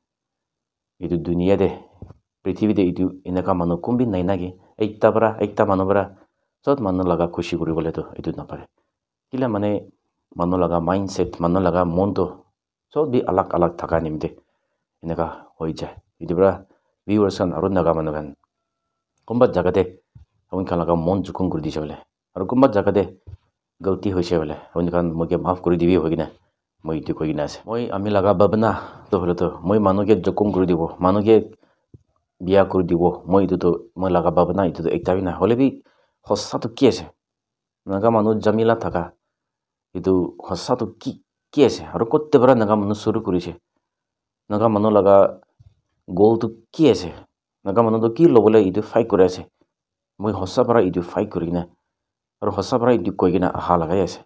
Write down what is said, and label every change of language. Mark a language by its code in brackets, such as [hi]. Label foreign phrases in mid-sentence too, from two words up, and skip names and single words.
[nag] Itu dunia de prithivide itu inaka manu kumbi nainagi ekta manu bara sot manu laga kushi kuribole to itu na pare. Kila mane manu laga mindset manu laga mon to sot bi alak alak thaka nimde inaka hoi jay. Itu bara viewers kan aru naga manu kan kumba jagade apun kha laga mon jukon kuri dise hole. Aru kumba jagade galti hoise hole apun kan moke maaf kuri dibi hoigina moi itu koigina ase. Moi ami laga babna to hole to moi manu ke jokon kuri dibo manu ke biya kuri dibo moi itu to moi laga babna itu to ekta bi na hole bi hossa to ki ase naga manu jamila thaka itu hossa to ki ase aru kotte bara naga manu suru kurise naga manu laga goal to ki ase naga manu to ki lobole itu fight kore ase moi hossa bara itu fight kurina aru hossa bara itu koigina aha lagai ase.